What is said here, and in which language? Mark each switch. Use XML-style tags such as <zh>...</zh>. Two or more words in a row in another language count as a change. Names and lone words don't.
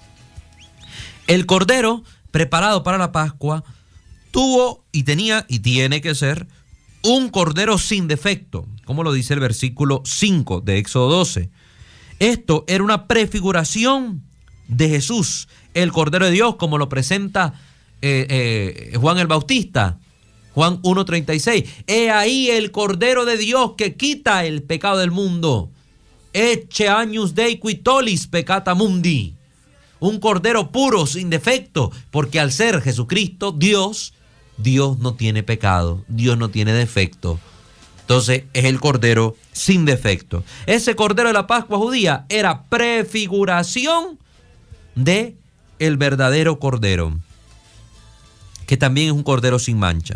<es>El Cordero, preparado para la Pascua, tuvo y tenía y tiene que ser un cordero sin defecto, como lo dice el versículo 5 de Éxodo 12. Esto era una prefiguración de Jesús, el Cordero de Dios, como lo presenta Juan el Bautista. Juan 1:36. He ahí el Cordero de Dios que quita el pecado del mundo.</es> <la>Ecce agnus Dei qui tollis peccata mundi.</la> <es>Un cordero puro, sin defecto, porque al ser Jesucristo Dios no tiene pecado, Dios no tiene defecto. Entonces es el cordero sin defecto. Ese cordero de la Pascua judía era prefiguración de el verdadero cordero, que también es un cordero sin mancha.</es>